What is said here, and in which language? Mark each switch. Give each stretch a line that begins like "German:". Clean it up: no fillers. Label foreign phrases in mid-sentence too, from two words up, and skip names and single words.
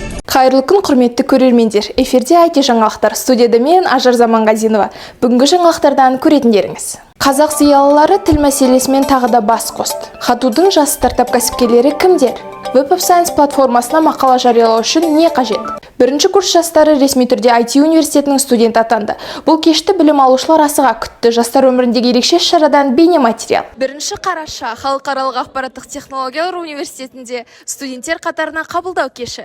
Kazakh: Қайырлы күн, құрметті көрермендер. Эфирде IT жаңалықтар. Студияда мен Ажар Заманғазинова. Бүгінгі жаңалықтардан көретіндеріңіз. Қазақ зиялылары тіл мәселесімен тағы да бас қосты. Хатудың жас стартап кәсіпкерлері кімдер? Web of Science платформасына мақала жариялау үшін не қажет? Бірінші курс жастары ресми түрде IT университетінің студенті атанды. Бұл кешті білім алушылар асыға күтті. Жастар өміріндегі ерекше шарадан бейнематериал. Бірінші қараша халықаралық ақпараттық технологиялар университетінде студенттер қатарына қабылдау кеші.